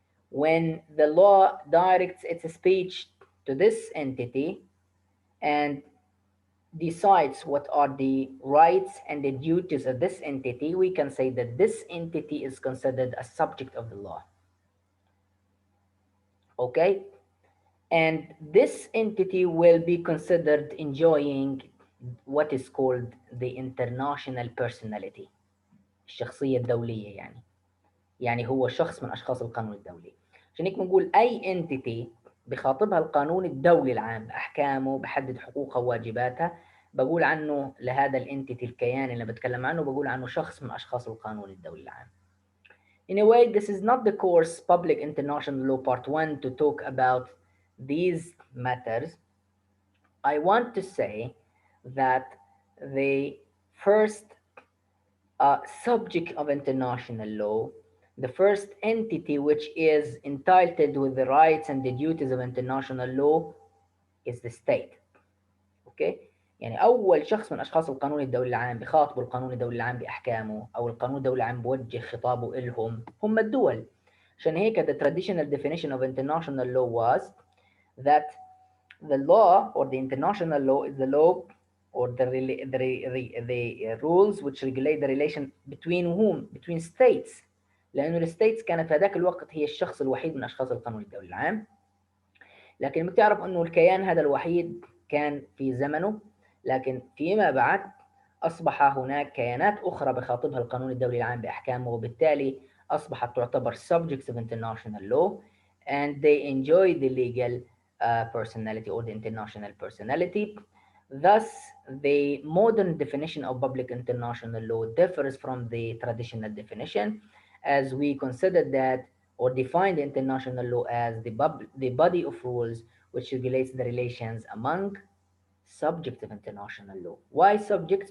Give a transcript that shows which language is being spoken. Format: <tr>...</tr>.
<en>When the law directs its speech to this entity and decides what are the rights and the duties of this entity, we can say that this entity is considered a subject of the law. Okay? And this entity will be considered enjoying what is called the international personality.</en> <ar>الشخصية الدولية يعني هو شخص من أشخاص القانون الدولي. عشان هيك بنقول أي entity بخاطبها القانون الدولي العام بأحكامه، بحدد حقوقها وواجباتها، بقول عنه لهذا الانتيتي الكيان اللي بتكلم عنه بقول عنه شخص من أشخاص القانون الدولي العام.</ar> <en>In a way, this is not the course Public International Law Part 1 to talk about these matters. I want to say that the first subject of international law, the first entity which is entitled with the rights and the duties of international law is the state.</en> <ar>اوكي؟ يعني اول شخص من اشخاص القانون الدولي العام بخاطبوا القانون الدولي العام باحكامه او القانون الدولي العام بوجه خطابه الهم هم الدول. عشان هيك</ar> <en>the traditional definition of international law was that the law or the international law is the law or the rules which regulate the relation between whom? Between states.</en> <ar>لأنه الستيتس كانت في هذاك الوقت هي الشخص الوحيد من أشخاص القانون الدولي العام. لكن بتعرف أنه الكيان هذا الوحيد كان في زمنه، لكن فيما بعد أصبح هناك كيانات أخرى بخاطبها القانون الدولي العام بأحكامه، وبالتالي أصبحت تعتبر</ar> <en>subjects of international law and they enjoy the legal personality or the international personality. Thus, the modern definition of public international law differs from the traditional definition, as we consider that or define the international law as the body of rules which regulates the relations among subjects of international law. Why subjects?</en>